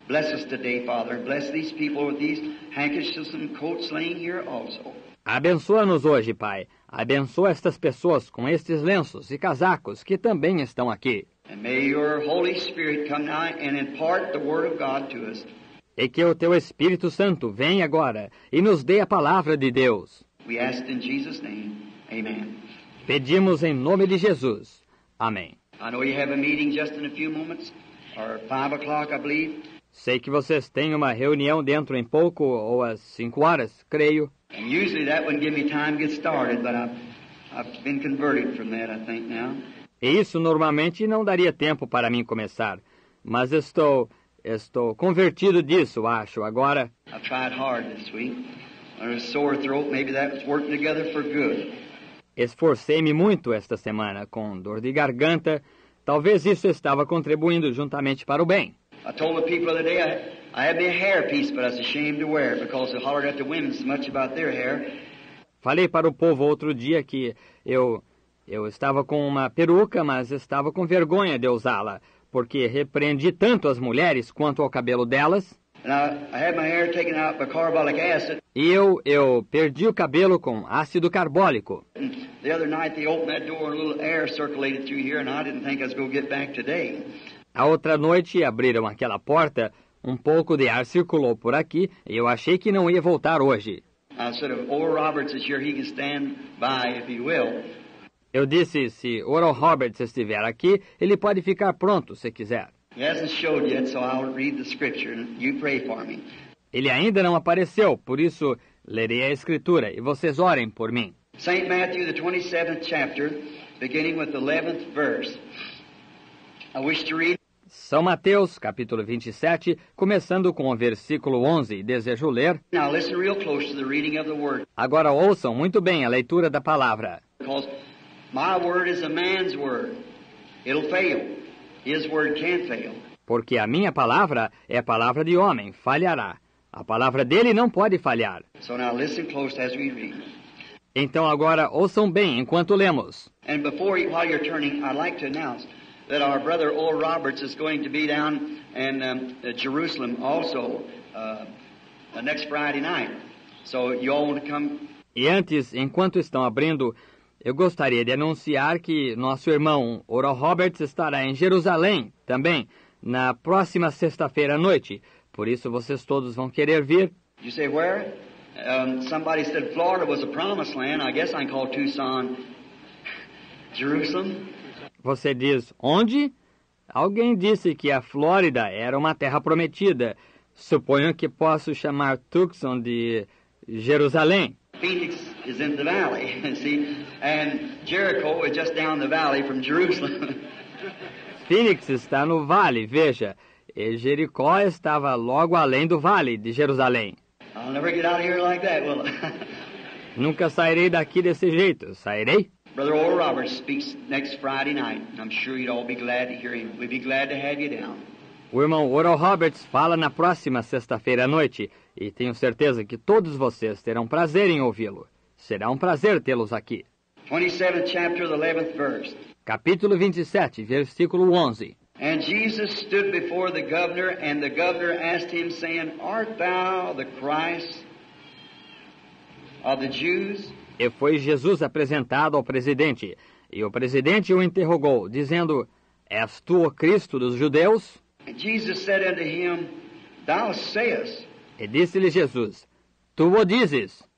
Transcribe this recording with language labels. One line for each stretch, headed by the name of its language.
English: Bless us today, Father. Bless these people with these handkerchiefs and coats laying here also.
Portuguese: Abençoa-nos hoje, Pai. Abençoa estas pessoas com estes lenços e casacos que também estão aqui.
English: And may your Holy Spirit come now and impart the Word of God to us.
Portuguese: E que o teu Espírito Santo venha agora e nos dê a palavra de Deus.
English: We ask in Jesus' name. Amen.
Portuguese: Pedimos em nome de Jesus. Amém.
English: I know you have a meeting just in a few moments, or 5 o'clock, I believe.
Portuguese: Sei que vocês têm uma reunião dentro em pouco, ou às 5 horas, creio.
English: And usually that wouldn't give me time to get started, but I've been converted from that, I think, now.
Portuguese: E isso normalmente não daria tempo para mim começar. Mas estou convertido disso, acho, agora.
English: I've tried hard this week. On a sore throat, maybe that was working together for good.
Portuguese: Esforcei-me muito esta semana, com dor de garganta. Talvez isso estava contribuindo juntamente para o bem.
English: I told the people the other day I had me a hair piece, but I was ashamed to wear it because they hollered at the women so much about their hair.
Portuguese: Falei para o povo outro dia que eu estava com uma peruca, mas estava com vergonha de usá-la, porque repreendi tanto as mulheres quanto ao cabelo delas.
English: And I had my hair taken out by carbolic acid.
Portuguese: E eu perdi o cabelo com ácido carbólico.
English: And the other night they opened that door and a little air circulated through here, and I didn't think I was going to get back today.
Portuguese: A outra noite abriram aquela porta, um pouco de ar circulou por aqui e eu achei que não ia voltar hoje.
English: I said, if Oral Roberts is here, he can stand by if he will.
Portuguese: Eu disse, se Oral Roberts estiver aqui, ele pode ficar pronto se quiser.
English: He hasn't showed yet, so I'll read the scripture and you pray for me.
Portuguese: Ele ainda não apareceu, por isso lerei a Escritura e vocês orem por mim.
English: St. Matthew, the 27th chapter, beginning with the 11th verse. I wish to read.
Portuguese: São Mateus, capítulo 27, começando com o versículo 11, desejo ler.
English: Now listen real close to the reading of the word.
Portuguese: Agora ouçam muito bem a leitura da palavra.
English: Because my word is a man's word. It'll fail. His word can't fail.
Portuguese: Porque a minha palavra é a palavra de homem, falhará. A palavra dele não pode falhar.
English: So now listen close as we read.
Portuguese: Então agora ouçam bem enquanto lemos.
English: And while you're turning, I'd like to announce that our brother Oral Roberts is going to be down in Jerusalem also next Friday night. So you all want to come?
Portuguese: E antes, enquanto estão abrindo, eu gostaria de anunciar que nosso irmão Oral Roberts estará em Jerusalém também na próxima sexta-feira à noite. Por isso vocês todos vão querer vir.
English: You say where? Somebody said Florida was a promised land. I guess I can call Tucson Jerusalem.
Portuguese: Você diz, onde? Alguém disse que a Flórida era uma terra prometida. Suponho que posso chamar Tucson de Jerusalém.
English: Phoenix is in the valley, see, and Jericho is just down the valley from Jerusalem.
Portuguese: Phoenix está no vale, veja, e Jericó estava logo além do vale de Jerusalém.
English: I'll never get out of here like that, will I?
Portuguese: Nunca sairei daqui desse jeito, sairei?
English: Brother Oral Roberts speaks next Friday night. I'm sure you'd all be glad to hear him. We'd be glad to have you down.
Portuguese: O irmão Oral Roberts fala na próxima sexta-feira à noite, e tenho certeza que todos vocês terão prazer em ouvi-lo. Será um prazer tê-los aqui.
English: 27th chapter, the 11th verse.
Portuguese: Capítulo 27, versículo 11.
English: And Jesus stood before the governor, and the governor asked him, saying, Art thou the Christ of the Jews?
Portuguese: E foi Jesus apresentado ao presidente, e o presidente o interrogou, dizendo, És tu o Cristo dos judeus?
English: And Jesus said unto him, Thou sayest.
Portuguese: E disse-lhe Jesus, Tu o dizes.